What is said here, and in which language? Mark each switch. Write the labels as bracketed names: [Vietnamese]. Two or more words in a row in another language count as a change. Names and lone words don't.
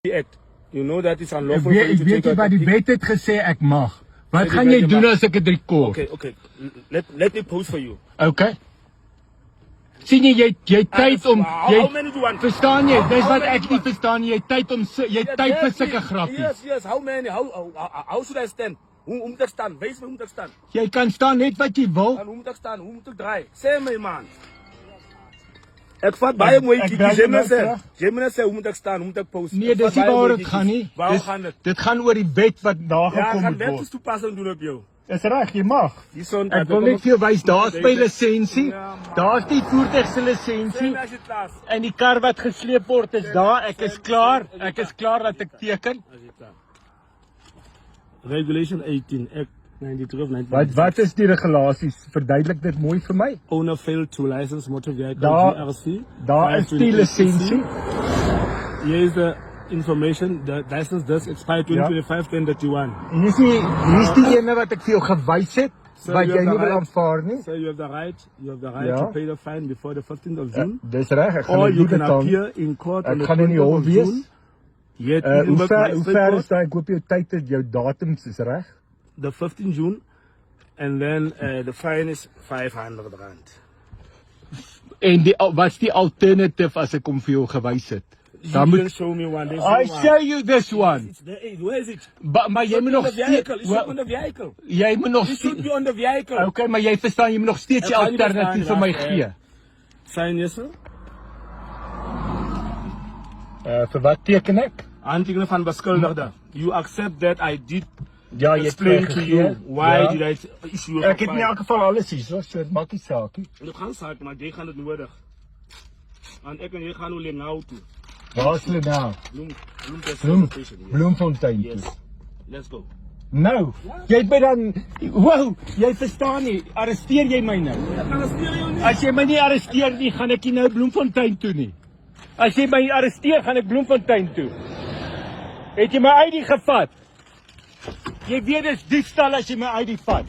[English] Act. You know that it's unlawful for you to [Afrikaans] Weet [English] take [Afrikaans] jy wat die wet het gesê ek mag? Wat gaan jy doen as ek dit rekord? [English] Okay. Let me post for you. [Afrikaans] Okay. Sien jy tyd om [English] How many do you want? [Afrikaans] verstaan jy? Dis wat ek nie verstaan nie. Jy tyd vir sulke grappies. [English] Yes. How many? How should I stand? [Afrikaans] Hoe moet ek staan? Wys my hoe moet ek staan? Jy kan staan net wat jy wil. En hoe moet ek staan? Hoe moet ek draai? Sê my man. Ek vat baie mooi kietjies. Jy moet sê hoe moet ek staan? Hoe moet ek post? Nee, dis nie waar dit gaan nie. Waar gaan dit? Dit gaan oor die wet wat daar Ja, gekom gaan het wet word. toepassing doen op jou. Dis reg, jy mag. Hierson, Ek wil net vir jou wys, daar's my lisensie. Daar's die voertuig se lisensie. As jy klaar. En die kar wat gesleep word is daar. Ek is klaar. Ek is klaar dat ek teken. [English] Regulation 18, Act 93 of 19. [Afrikaans] Wat is die regulasies? Verduidelik dit mooi vir my. [English] Owner failed to license motor vehicle GRC. [Afrikaans] Daar is die lisensie. [English] Here is the information. The license does expire 2025-1031. [Afrikaans] Hier's die ene wat ek vir jou gewys het, wat jy nie wil aanvaar nie. [English] So you have the right to pay the fine before the 15th of June. [Afrikaans] Dis reg, ek gaan [English] Or [Afrikaans] dit [English] you [Afrikaans] nie [English] can [Afrikaans] betaal. [English] appear in court on [Afrikaans] Ek [English] the [Afrikaans] gaan in die [English] 20th [Afrikaans] hol [English] of [Afrikaans] wees. [English] June. Yet, [Afrikaans] Hoe ver is daai? Ek hoop jou tyd het, jou datums is reg. [English] the 15th June, and then the fine is 500 rand. [Afrikaans] En wat's die alternative as ek hom vir jou gewys het? [English] You didn't show me one. I show you this one. It's there. Where is it? [Afrikaans] Maar jy moet nog [English] It should be on the vehicle. [Afrikaans] Jy moet nog [English] It should be on the vehicle. [Afrikaans] Okay, maar jy verstaan, jy moet nog steeds die Ek kan nie alternatief vir verstaan, my ja. gee. [English] Sign yes, sir. [Afrikaans] Vir wat teken ek? Handtekening van beskuldigde. [English] You accept that I did [Afrikaans] Ja, jy [English] explain to you why did I issue a [Afrikaans] Ek het in elk geval alles hier, so dit maak nie saak nie. Dit gaan saak, maar jy gaan dit nodig. Want ek en jy gaan hoe nou toe. Waar is hulle nou? [English] Station. Yes. [Afrikaans] Bloemfontein [English] Yes. [Afrikaans] toe. [English] Let's go. [Afrikaans] Nou, jy het my dan wow, jy verstaan nie, arresteer jy my nou? Ek gaan arresteer jou nie. As jy my nie arresteer nie, gaan ek nie nou Bloemfontein toe nie. As jy my arresteer, gaan ek Bloemfontein toe. Het jy my ID gevat? Jy weet dis diefstal as jy my ID vat.